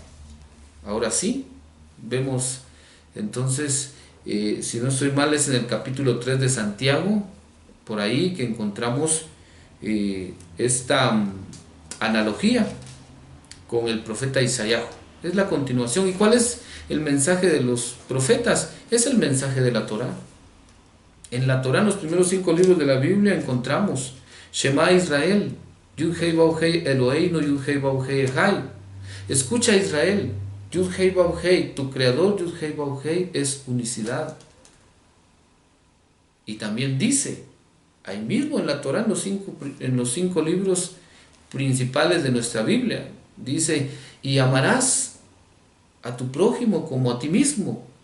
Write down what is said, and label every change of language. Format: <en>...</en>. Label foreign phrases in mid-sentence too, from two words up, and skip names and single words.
<es>Ahora sí, vemos entonces, si no estoy mal, es en el capítulo 3 de Santiago, por ahí que encontramos esta analogía con el profeta Isaías. Es la continuación. ¿Y cuál es el mensaje de los profetas? Es el mensaje de la Torá. En la Torá, en los primeros 5 libros de la Biblia, encontramos</es> <he>שמע ישראל יוד הא ואו הא אלהינו יוד הא ואו הא אחד.</he> <es>Escucha Israel,</es> <he>יוד הא ואו הא,</he> <es>tu creador</es> <he>יוד הא ואו הא</he> <es>es unicidad. Y también dice, ahí mismo en la Torá, en los cinco libros principales de nuestra Biblia, dice, y amarás a tu prójimo como a ti mismo.</es>